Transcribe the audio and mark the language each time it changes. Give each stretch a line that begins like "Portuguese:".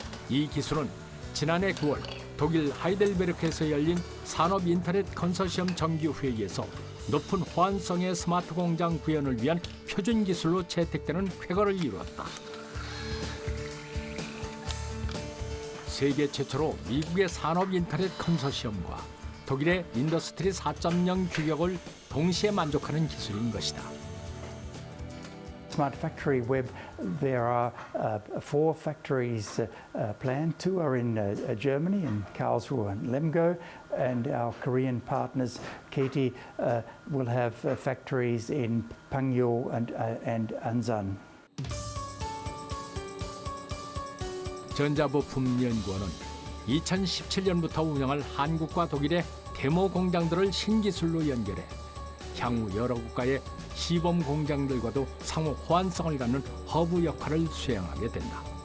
Korean: 이 기술은 지난해 9월 독일 하이델베르크에서 열린 산업 인터넷 컨소시엄 정기 회의에서 높은 호환성의 스마트 공장 구현을 위한 표준 기술로 채택되는 쾌거를 이루었다. 세계 최초로 미국의 산업 인터넷 컨소시엄과 독일의 인더스트리 4.0 규격을 동시에 만족하는 기술인 것이다.
English: Smart Factory Web, there are 4 factories planned. 2 are in Germany, in Karlsruhe and Lemgo, and our Korean partners, KT, will have factories in Pangyo and Ansan.
Korean: 전자부품연구원은 2017년부터 운영할 한국과 독일의 데모 공장들을 신기술로 연결해 향후 여러 국가의 시범 공장들과도 상호 호환성을 갖는 허브 역할을 수행하게 된다.